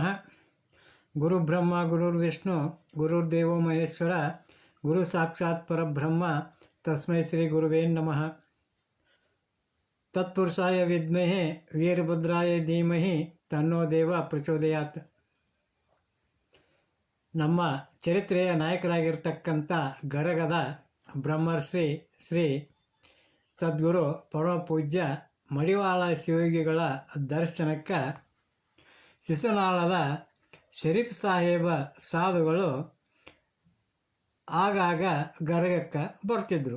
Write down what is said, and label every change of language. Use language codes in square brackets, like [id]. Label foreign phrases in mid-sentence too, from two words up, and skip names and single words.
[sa] ಗುರು ಬ್ರಹ್ಮ ಗುರುರ್ವಿಷ್ಣು ಗುರುರ್ದೇವೋ ಮಹೇಶ್ವರ ಗುರು ಸಾಕ್ಷಾತ್ ಪರಬ್ರಹ್ಮ ತಸ್ಮೈ ಶ್ರೀ ಗುರುವೇ ನಮಃ. ತತ್ಪುರುಷಾಯ ವಿದ್ಮಹೆ ವೀರಭದ್ರಾಯ ಧೀಮಹಿ ತನ್ನೋ ದೇವ ಪ್ರಚೋದಯಾತ್. [kn] ನಮ್ಮ ಚರಿತ್ರೆಯ ನಾಯಕರಾಗಿರ್ತಕ್ಕಂಥ ಗರಗದ ಬ್ರಹ್ಮರ್ಷಿ ಶ್ರೀ ಸದ್ಗುರು ಪರಮ ಪೂಜ್ಯ ಮಡಿವಾಳ ಶಿವಯೋಗಿಗಳ ದರ್ಶನಕ್ಕೆ ಶಿಶುನಾಳದ ಶರೀಫ್ ಸಾಹೇಬ ಸಾಧುಗಳು ಆಗಾಗ ಗರಗಕ್ಕೆ ಬರ್ತಿದ್ದರು.